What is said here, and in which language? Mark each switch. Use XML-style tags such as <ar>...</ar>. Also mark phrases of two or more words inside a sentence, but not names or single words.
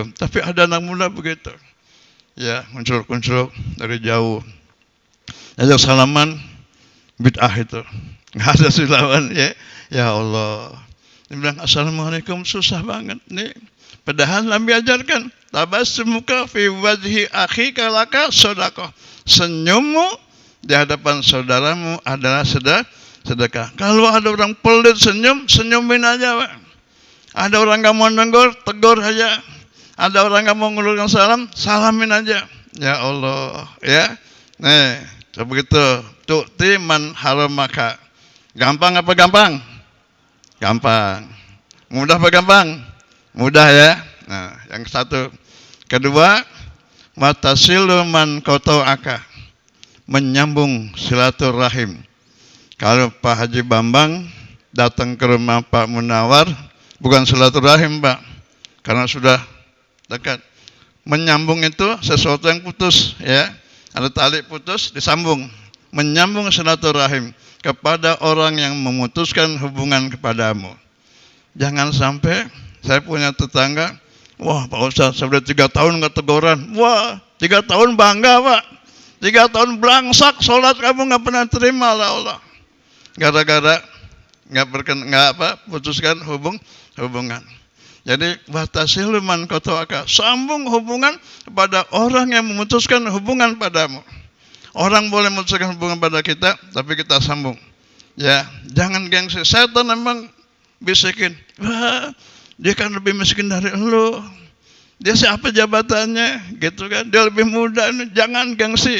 <id>Tapi ada anak muda begitu. Ya, muncul dari jauh. Ajak salaman, bid'ah itu. Nggak ada silawan ya.</id> <ar>يا الله.</ar> <id>Dia bilang Assalamualaikum, susah banget nih. Padahal Nabi ajarkan,</id> <ar>تبسمك في وجه أخيك لك صدقة.</ar> <id>Senyummu di hadapan saudaramu adalah sedekah. Kalau ada orang pelit senyumin aja, Pak. Ada orang nggak mau negur, tegur aja. Ada orang nggak mau ngulurkan salam, salamin aja.</id> <ar>يا الله,</ar> <id>ya. Nih, begitu.</id> <ar>تعطي من حرمك.</ar> <id>Gampang apa gampang? Gampang. Mudah apa gampang? Mudah ya. Nah, yang satu. Kedua,</id> <ar>وتصل من قطعك.</ar> <id>Menyambung silaturahim. Kalau Pak Haji Bambang datang ke rumah Pak Munawar, bukan silaturahim Pak, karena sudah dekat. Menyambung itu sesuatu yang putus ya. Ada tali putus disambung. Menyambung silaturahim kepada orang yang memutuskan hubungan kepadamu. Jangan sampai, saya punya tetangga, wah Pak Ustaz, saya sudah 3 tahun nggak teguran. Wah, 3 tahun bangga Pak. 3 tahun belangsak, sholat kamu nggak pernah terima lah Allah. Gara-gara nggak putuskan hubungan. Jadi</id> <ar>وتصل من قطعك,</ar> <id>sambung hubungan kepada orang yang memutuskan hubungan padamu. Orang boleh memutuskan hubungan pada kita, tapi kita sambung. Ya, jangan gengsi. Setan memang bisikin, wah, dia kan lebih miskin dari lu. Dia siapa jabatannya, gitu kan? Dia lebih muda, jangan gengsi.</id>